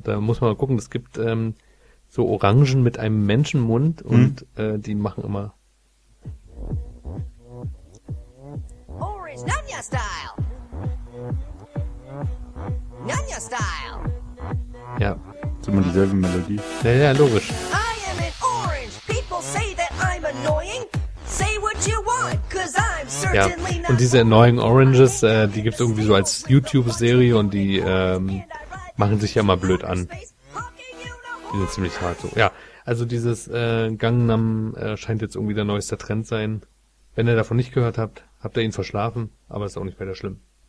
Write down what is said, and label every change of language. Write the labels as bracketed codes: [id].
[de] Da muss man mal gucken, es gibt, so Orangen mit einem Menschenmund und die machen immer. [en] Orange Nanya Style! Nanya Style! Ja. [de] Das ist immer dieselbe Melodie. Ja, ja, logisch. [en] I am an orange. People say that I'm annoying. Say what you want, cause I'm certainly ja. [de] Und diese Annoying Oranges, die gibt's irgendwie so als YouTube-Serie und die machen sich ja mal blöd an. Die sind ziemlich hart so. Ja, also dieses Gangnam scheint jetzt irgendwie der neueste Trend sein. Wenn ihr davon nicht gehört habt, habt ihr ihn verschlafen, aber ist auch nicht weiter schlimm.